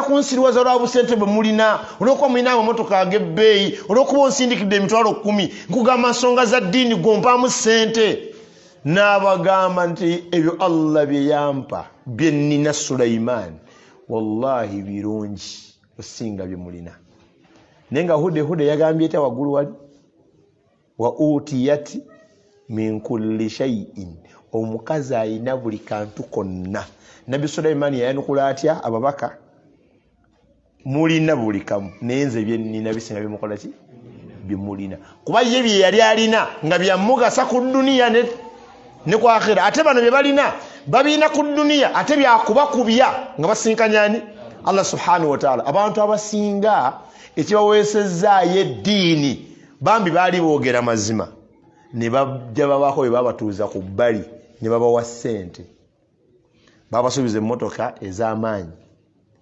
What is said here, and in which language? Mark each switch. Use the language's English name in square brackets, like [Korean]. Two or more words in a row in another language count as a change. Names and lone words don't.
[Ganda] kunsiriwaza olwa busente bwe mulina olwokuba mulina amamotoka ag'ebbeeyi olwokuba onsindikidde emitwalo 10 nkugamba nsonga za ddiini gompaamu ssente n'abagamba nti ebyo Allah bye yampa bye nnina Sulaimaani wallahi birungi osinga bye mulina naye nga huda yagambye eta waggulu wali [Arabic] وأوتيت من كل شيء [Ganda] omukazi ayina buli kantu konna nabbi Sulaimaani yayanukula atya ababaka mulina buli kamu naye nze bye nnina bisinga bimukola ki bimulina kuba ye bye yali alina nga byamugasa ku duniya ne ku akhira ate bano bye balina babina ku duniya ate byakubakubya nga basinkanyani [Arabic] الله سبحانه وتعالى [Ganda] abantu abasinga ekibaweesezaayo eddiini bambi baali boogera mazima ne bajja babako bye babatuuza ku bbali ne babawa ssente babasuubiza emmotoka ez'amaanyi